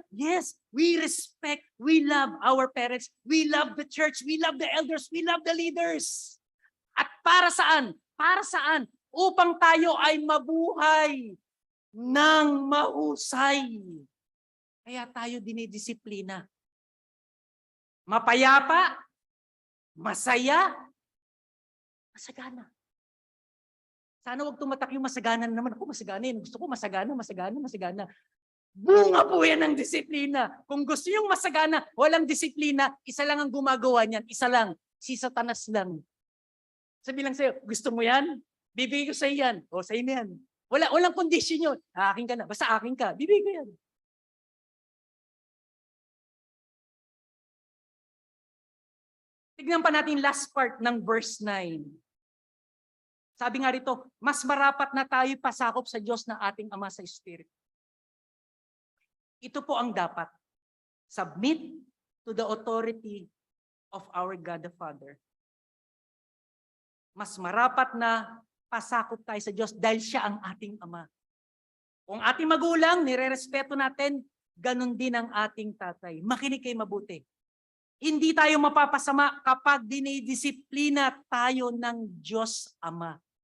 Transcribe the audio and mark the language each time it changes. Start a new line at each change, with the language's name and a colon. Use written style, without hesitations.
English: Yes, we respect, we love our parents, we love the church, we love the elders, we love the leaders.
Filipino: At para saan? Para saan? Upang tayo ay mabuhay ng mahusay. Kaya tayo dinidisiplina. Mapayapa, masaya, masagana. Sana wag tumatak yung masagana na naman. Ako masagana yun. Gusto ko masagana, masagana, masagana. Bunga po yan ng disiplina. Kung gusto yung masagana, walang disiplina, isa lang ang gumagawa niyan. Isa lang. Si Satanas lang. Sabi lang sa'yo, gusto mo yan? Bibigay ko sa'yo yan. O, sa'yo na yan. Walang kondisyon yun. Akin ka na. Basta akin ka. Bibigay ko yan. Tignan pa natin
English: last part
Filipino: ng verse 9. Sabi nga rito, mas marapat na tayo pasakop sa Diyos na ating Ama sa Espiritu. Ito po ang dapat.
English: Submit to the authority of our God the Father.
Filipino: Mas marapat na pasakop tayo sa Diyos dahil siya ang ating Ama. Kung ating magulang, nire-respeto natin, ganun din ang ating tatay. Makinig kayo mabuti. Hindi tayo mapapasama kapag dinidisiplina tayo ng Diyos Ama.